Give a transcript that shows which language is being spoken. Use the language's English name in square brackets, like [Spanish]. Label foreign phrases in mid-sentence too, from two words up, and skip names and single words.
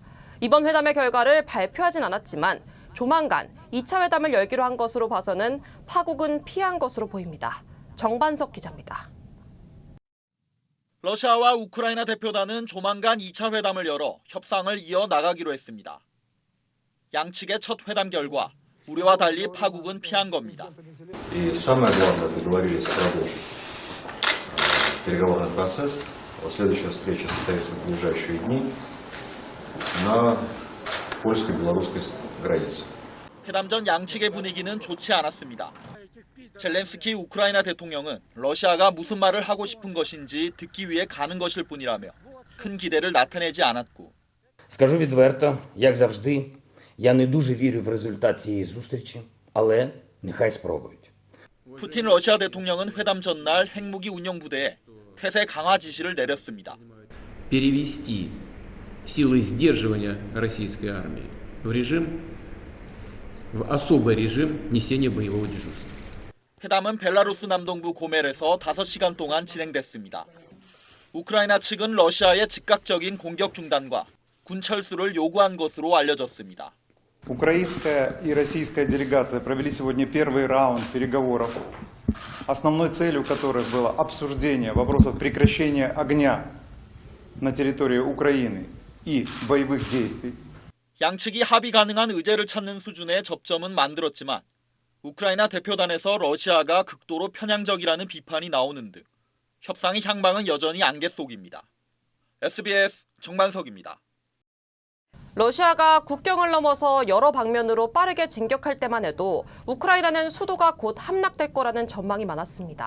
[Korean] 이번 회담의 결과를 발표하진 않았지만 조만간 2차 회담을 열기로 한 것으로 봐서는 파국은 피한 것으로 보입니다. 정반석 기자입니다. 러시아와 우크라이나 대표단은 조만간 2차 회담을 열어 협상을 이어나가기로 했습니다. 양측의 첫 회담 결과 우려와 달리 파국은 피한 겁니다. [Russian] И самое главное, договорились продолжить переговорный процесс. Следующая встреча состоится в ближайшие дни на польско-белорусской границе. [Korean] 회담 전 양측의 분위기는 좋지 않았습니다. 젤렌스키 우크라이나 대통령은 러시아가 무슨 말을 하고 싶은 것인지 듣기 위해 가는 것일 뿐이라며 큰 기대를 나타내지 않았고 [Ukrainian] Скажу відверто, як завжди, я не дуже вірю в результат цієї зустрічі, але нехай спробують. [Korean] 푸틴 러시아 대통령은 회담 전날 핵무기 운용 부대에 태세 강화 지시를 내렸습니다. [Russian] Перевести силы сдерживания российской армии в режим, в особый режим несения боевого дежурства. [Korean] 회담은 벨라루스 남동부 고멜에서 5시간 동안 진행됐습니다. 우크라이나 측은 러시아의 즉각적인 공격 중단과 군 철수를 요구한 것으로 알려졌습니다. [Russian] Украинская и российская делегация провели сегодня первый раунд переговоров, основной целью которых было обсуждение вопросов прекращения огня на территории Украины и боевых действий. [Korean] 양측이 합의 가능한 의제를 찾는 수준의 접점은 만들었지만 우크라이나 대표단에서 러시아가 극도로 편향적이라는 비판이 나오는 등 협상의 향방은 여전히 안개 속입니다. SBS 정만석입니다. 러시아가 국경을 넘어서 여러 방면으로 빠르게 진격할 때만 해도 우크라이나는 수도가 곧 함락될 거라는 전망이 많았습니다.